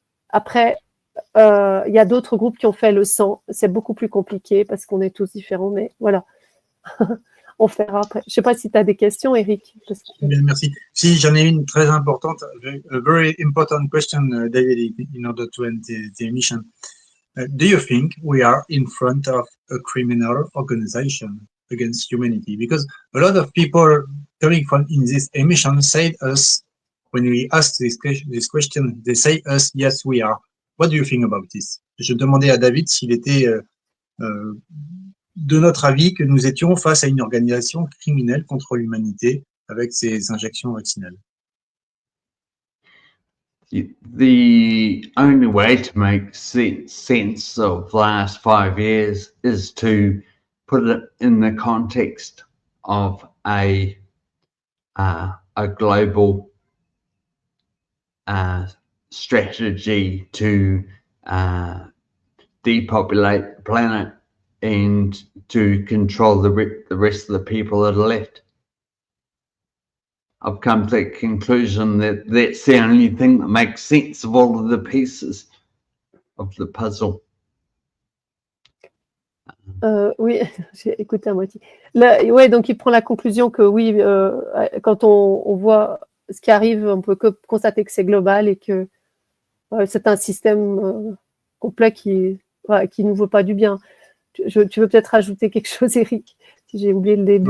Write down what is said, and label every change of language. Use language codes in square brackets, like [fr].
[fr] Après, il y a d'autres groupes qui ont fait le sang. C'est beaucoup plus compliqué parce qu'on est tous différents, mais voilà. On fera après. Je ne sais pas si tu as des questions, Eric. Bien, merci. Si, j'en ai une très importante. [en] A very important question, David, in order to end the emission. Do you think we are in front of a criminal organization against humanity? Because a lot of people coming from in this emission say us, when we ask this question, they say us, yes, we are. What do you think about this? [fr] Je demandais à David s'il était de notre avis que nous étions face à une organisation criminelle contre l'humanité avec ces injections vaccinales. [en] The only way to make sense of the last 5 years is to put it in the context of a global strategy to depopulate the planet and to control the rest of the people that are left. I've come to the conclusion that that's the only thing that makes sense of all of the pieces of the puzzle. [fr] Oui, j'ai écouté à moitié. Ouais, donc il prend la conclusion que oui, quand on voit ce qui arrive, on peut constater que c'est global et que c'est un système complet qui nous veut pas du bien. Tu veux peut-être rajouter quelque chose, Eric, si j'ai oublié le début.